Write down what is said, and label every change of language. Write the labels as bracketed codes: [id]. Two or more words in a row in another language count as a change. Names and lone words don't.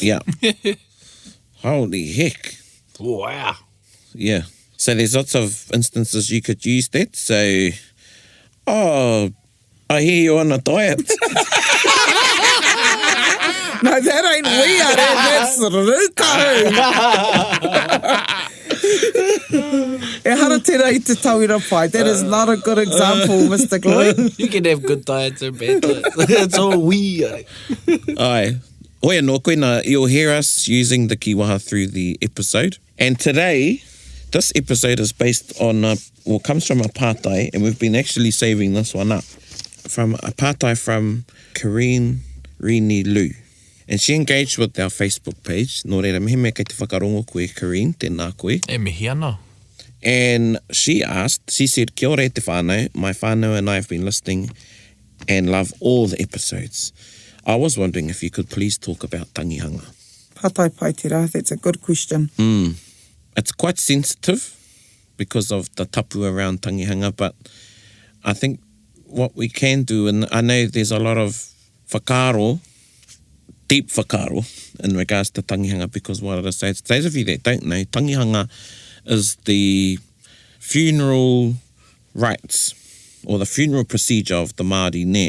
[en] Yeah. Holy heck. Wow. Yeah. So there's lots of instances you could use that. So, oh, I hear you're on a diet. No, that ain't wiare, that's rūkahu. [mi] E hara tērā I te tauira pai. [en] That is not a good example, Mr. Gloy. You can have good diets and bad diets. It's all weird. Ai. [mi] Oia no koina, [en] you'll hear us using the kiwaha through the episode. And today, this episode is based on, comes from a pātai, and we've been actually saving this one up. From a pātai from Karine Rini Lu. And she engaged with our Facebook page. [mi] Nō reira, mehe mea kei te whakarongo koe, Karine, tēnā koe. E mihi ana. [en] And she said, [mi] kia ora e te whānau, [en] my whānau and I have been listening and love all the episodes. I was wondering if you could please talk about Tangihanga. [mi] Pātai pai te rā, [en] that's a good question. It's quite sensitive because of the tapu around Tangihanga, but I think what we can do, and I know there's a lot of whakaro, deep whakaro in regards to Tangihanga, because what I say, those of you that don't know, Tangihanga is the funeral rites or the funeral procedure of the Māori ne.